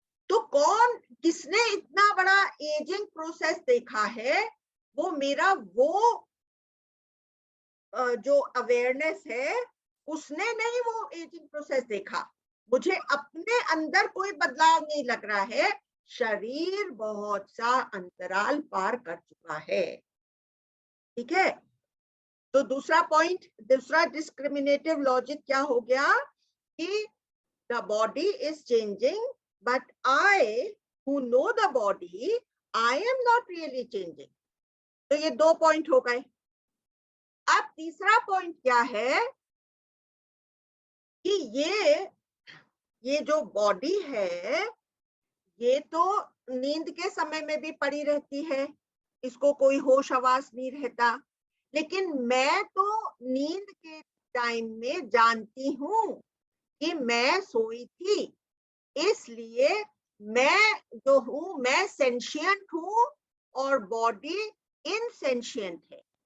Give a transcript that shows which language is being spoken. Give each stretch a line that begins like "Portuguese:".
Hindi: तो कौन, किसने इतना बड़ा एजिंग प्रोसेस देखा है, वो मेरा वो जो अवेयरनेस है उसने नहीं वो एजिंग प्रोसेस देखा। मुझे अपने अंदर कोई बदलाव नहीं लग रहा है, शरीर बहुत सा अंतराल पार कर चुका है। ठीक है, तो दूसरा पॉइंट, दूसरा डिस्क्रिमिनेटिव लॉजिक क्या हो गया कि
English: the body is changing, but I who know the body, I am not really changing.
Hindi: तो ये दो पॉइंट हो गए। अब तीसरा पॉइंट क्या है कि ये जो बॉडी है ये तो नींद के समय में भी पड़ी रहती है, इसको कोई होश हवास नहीं रहता, लेकिन मैं तो नींद के टाइम में जानती हूं कि मैं सोई थी, इसलिए मैं जो हूं मैं सेंशियंट हूं और बॉडी इनसेंशियंट है।